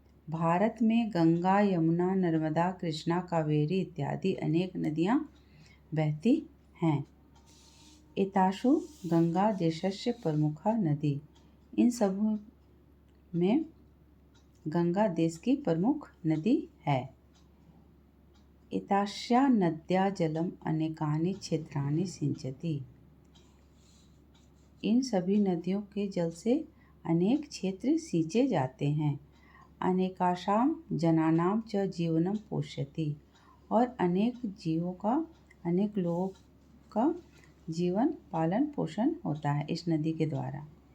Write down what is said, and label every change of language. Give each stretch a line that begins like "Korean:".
Hindi: भारत में गंगा यमुना नर्मदा कृष्णा कावेरी इत्यादि अनेक नदियाँ बहती हैं।
Sanskrit: एतासु गंगा देशस्य प्रमुखा नदी।
Hindi: इन सब में गंगा देश की प्रमुख नदी है।
Sanskrit: एतास्या नद्या जलम अनेकानि क्षेत्राणि सिंचति।
Hindi: इन सभी नदियों के जल से अनेक क्षेत्र सींचे जाते हैं।
Sanskrit: अनेकासाम जनानाम च जीवनम पोष्यति।
Hindi: और अनेक जीवों का, अनेक लोगों का जीवन पालन पोषण होता है इस नदी के द्वारा।